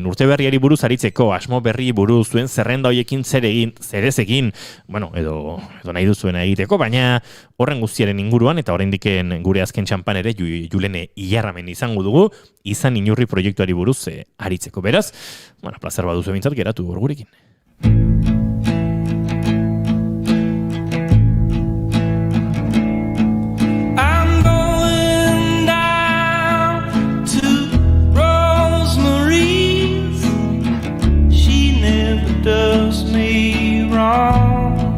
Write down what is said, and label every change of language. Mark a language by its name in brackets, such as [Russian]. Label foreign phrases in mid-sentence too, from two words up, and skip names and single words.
[Basque] Urte berriari buruz aritzeko, asmo berri buruz, zuen zerrenda hoiekin zerez egin, bueno, edo nahi duzuena egiteko, baina horren guztiaren inguruan, eta oraindiken gure azken txampan ere Julene Ilarramen izango dugu, izan inurri proiektuari buruz aritzeko. Beraz, bueno, plazer baduzu bintzat geratu hor gurekin. [English] I'm going down to Rosemary's. She never does me wrong.